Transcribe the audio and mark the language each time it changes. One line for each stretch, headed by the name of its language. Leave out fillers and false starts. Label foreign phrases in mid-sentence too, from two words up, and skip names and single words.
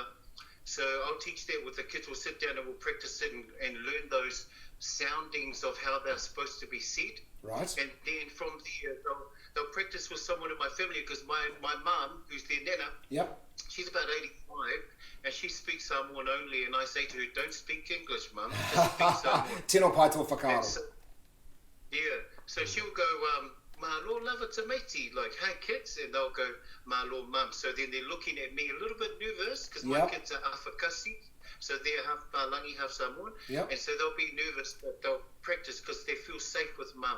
English: So I'll teach that with the kids. We'll sit down and we'll practice it and learn those soundings of how they're supposed to be said. Right. And then from there, they'll practice with someone in my family, because my mum, who's their nana, she's about 85, and she speaks Samoan only, and I say to her, don't speak English, mum, just speak Samoan.
Māori: Tino pai tō whakaaro.
English: So she'll go,
Samoan: malo lava tameti,
English: like, hey kids, and they'll go, malo mum. So then they're looking at me a little bit nervous, because my kids are Afakasi, so they're half Palangi, half Samoan, and so they'll be nervous, but they'll practice because they feel safe with mum.